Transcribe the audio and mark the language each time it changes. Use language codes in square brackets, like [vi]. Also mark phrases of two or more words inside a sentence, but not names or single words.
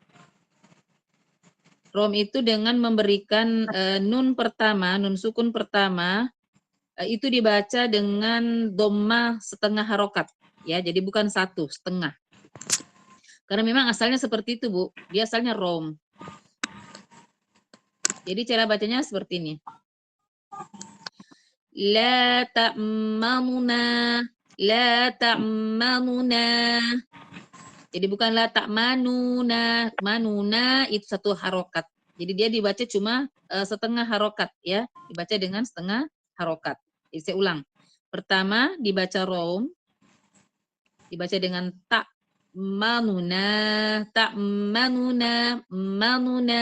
[id] Rom itu dengan memberikan nun pertama, nun sukun pertama, itu dibaca dengan dhamma setengah harokat. Ya, jadi bukan 1, setengah. Karena memang asalnya seperti itu, Bu. Dia asalnya rom. Jadi cara bacanya seperti ini. [ar] لا تأمنا، لا تأمنا. [id] Jadi bukan [ar] لا تأمنا, [id] manuna itu 1 harokat. Jadi dia dibaca cuma setengah harokat ya, dibaca dengan setengah harokat. Jadi saya ulang. Pertama dibaca rom, dibaca dengan ta'manuna, ta'manuna, manuna.